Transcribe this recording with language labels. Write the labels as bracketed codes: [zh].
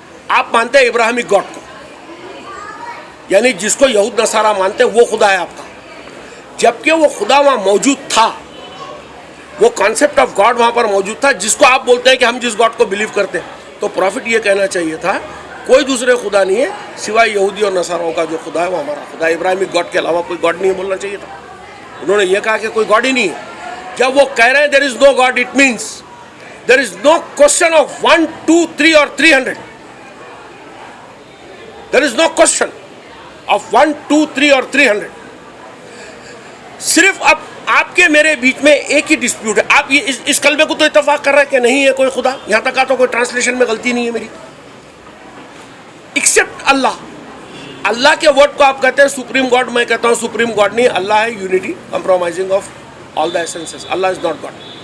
[ur] آپ مانتے ہیں ابراہیمک گاڈ کو, یعنی جس کو یہود نصارہ مانتے ہیں وہ خدا ہے آپ کا, جبکہ وہ خدا وہاں موجود تھا, وہ کانسیپٹ آف گاڈ وہاں پر موجود تھا جس کو آپ بولتے ہیں کہ ہم جس گاڈ کو بلیو کرتے ہیں. تو پروفٹ یہ کہنا چاہیے تھا کوئی دوسرے خدا نہیں ہے سوائے یہودی اور نصاراؤں کا جو خدا ہے وہ ہمارا خدا ہے. ابراہیمک گاڈ کے علاوہ کوئی گاڈ نہیں ہے بولنا چاہیے تھا. انہوں نے یہ کہا کہ کوئی گاڈ ہی نہیں ہے. [en] جب وہ کہہ رہے ہیں there is no God, it means there is no question of 1, 2, 3 or 300. There is no question of 1, 2, 3 or 300. [ur] صرف اب آپ کے میرے بیچ میں ایک ہی ڈسپیوٹ ہے. آپ یہ اس کلمے کو تو اتفاق کر رہے ہیں کہ نہیں ہے کوئی خدا. یہاں تک آ تو کوئی ٹرانسلیشن میں غلطی نہیں ہے میری, ایکسپٹ اللہ. اللہ کے ورڈ کو آپ کہتے ہیں سپریم گاڈ, میں کہتا ہوں سپریم گاڈ نہیں, اللہ ہے [en] Unity compromising of all the essences. Allah is not God.